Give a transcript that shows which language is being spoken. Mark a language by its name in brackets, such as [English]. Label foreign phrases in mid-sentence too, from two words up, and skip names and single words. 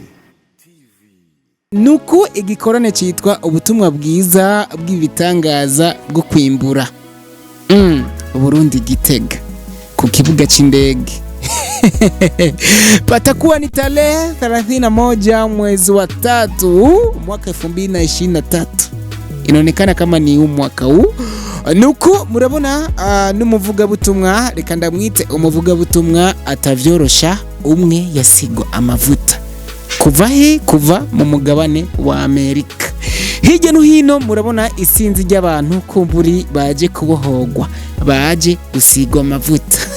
[Rundi] Nuko igikorane cyitwa ubutumwa bwiza bw'ibitangaza bwo kwimbura Burundi Gitega ku kibuga c'indege. [Swahili] Patakuwa ni tarehe 31 mwezi wa 3 mwaka 2023. Inaonekana kama ni mwaka huu. [Rundi] Nuko murabona n'umuvuga butumwa, reka ndamwite umuvuga butumwa atavyorosha umwe yasigwa amavuta. Kuva mu mugabane wa Amerika. Hirya no hino murabona isinzi ry'abantu kumburi baje kubohogwa, baje gusigwa amavuta.